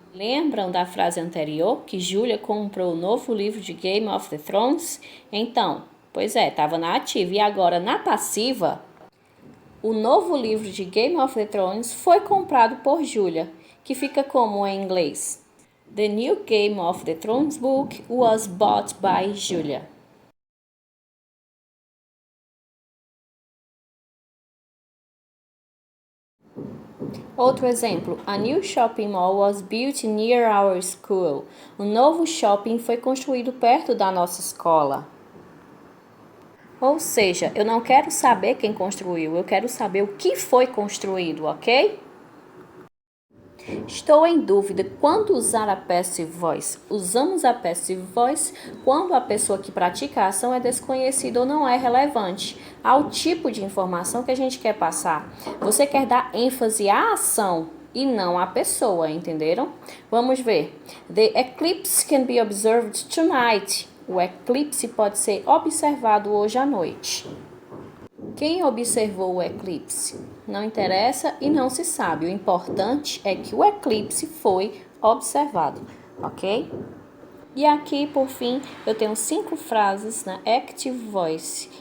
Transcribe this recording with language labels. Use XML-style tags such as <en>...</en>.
<pt>Lembram da frase anterior que Julia comprou o novo livro de Game of the Thrones? Então, pois é, estava na ativa. E agora na passiva, o novo livro de Game of the Thrones foi comprado por Julia, que fica como em inglês?</pt> <en>The new Game of the Thrones book was bought by Julia.</en> <pt>Outro exemplo,</pt> <en>a new shopping mall was built near our school.</en> <pt>O novo shopping foi construído perto da nossa escola. Ou seja, eu não quero saber quem construiu, eu quero saber o que foi construído, ok? Estou em dúvida quando usar a passive voice. Usamos a passive voice quando a pessoa que pratica a ação é desconhecida ou não é relevante ao tipo de informação que a gente quer passar. Você quer dar ênfase à ação e não à pessoa, entenderam? Vamos ver.</pt> <en>The eclipse can be observed tonight.</en> <pt>O eclipse pode ser observado hoje à noite. Quem observou o eclipse? Não interessa e não se sabe. O importante é que o eclipse foi observado, ok? E aqui, por fim, eu tenho 5 frases na Active Voice.</pt>